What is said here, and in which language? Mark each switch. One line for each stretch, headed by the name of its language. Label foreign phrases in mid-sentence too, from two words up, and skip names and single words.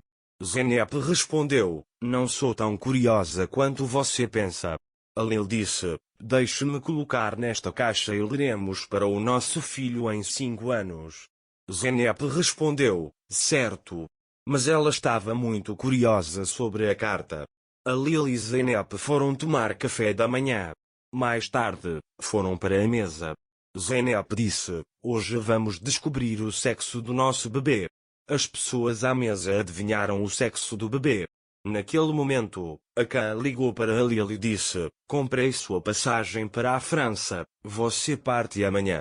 Portuguese: Zeynep respondeu: "Não sou tão curiosa quanto você pensa." Halil disse: "Deixe-me colocar nesta caixa e leremos para o nosso filho em 5 anos." Zeynep respondeu: "Certo." Mas ela estava muito curiosa sobre a carta. Halil e Zeynep foram tomar café da manhã. Mais tarde, foram para a mesa. Zeynep disse: "Hoje vamos descobrir o sexo do nosso bebê." As pessoas à mesa adivinharam o sexo do bebê. Naquele momento, Akan ligou para Halil e disse: "Comprei sua passagem para a França, você parte amanhã."